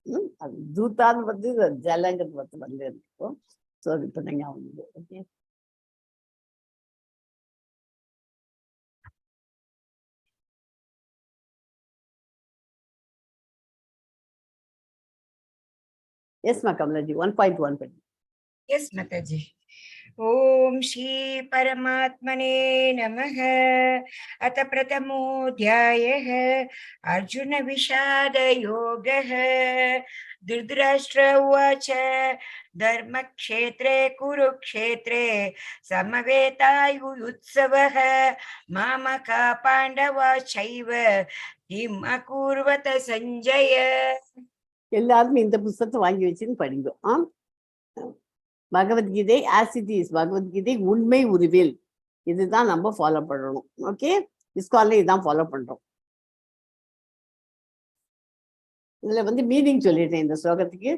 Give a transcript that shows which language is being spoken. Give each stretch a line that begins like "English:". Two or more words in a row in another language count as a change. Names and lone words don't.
Tamil: அது தூத்தான்னு வந்து ஜலங்கிறது வந்து இருக்கும். ஸோ இப்போ நீங்கள் வந்து ஓகே. எஸ் மா கமலாஜி 1.1 படி.
English: Yes, Mataji.
Sanskrit: Om Shri Paramatmane Namaha. Ata Pratamodhyayah Arjuna Vishada Yogah Dhritarashtra Uvacha Dharma Kshetre Kurukshetre Samavetayu Mamaka Pandava Chaiva Kim Akurvata Sanjaya.
Tamil: எல்லாருமே இந்த புத்தகத்தை வாங்கி வச்சுன்னு படிங்க. பகவத்கீதை
English: as it is,
Tamil: பகவத்கீதை உண்மை உருவில், இதுதான் நம்ம ஃபாலோ பண்ணணும். ஓகே, இஸ்கான்ல இதுதான் ஃபாலோ பண்றோம். இதுல வந்து மீனிங் சொல்லிட்டேன் இந்த ஸ்லோகத்துக்கு.